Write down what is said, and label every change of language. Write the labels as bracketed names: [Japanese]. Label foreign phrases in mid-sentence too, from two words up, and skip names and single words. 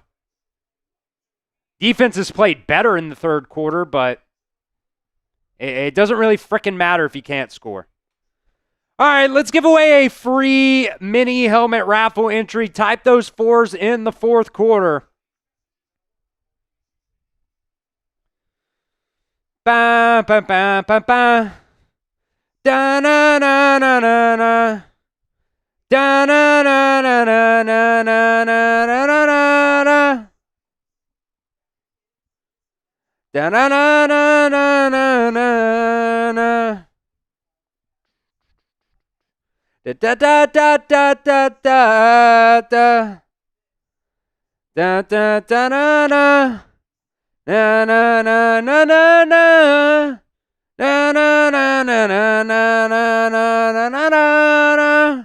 [English] Defense has played better in the third quarter, but it doesn't really frickin' matter if you can't score. All right, let's give away a free mini helmet raffle entry. Type those fours in the fourth quarter. Ba ba ba ba ba. Da na na na na na. Da na na na na na na na na na na. Da na na na na na na na. Da da da da da da da da da da da na na na na na na na na na na na na na na na na.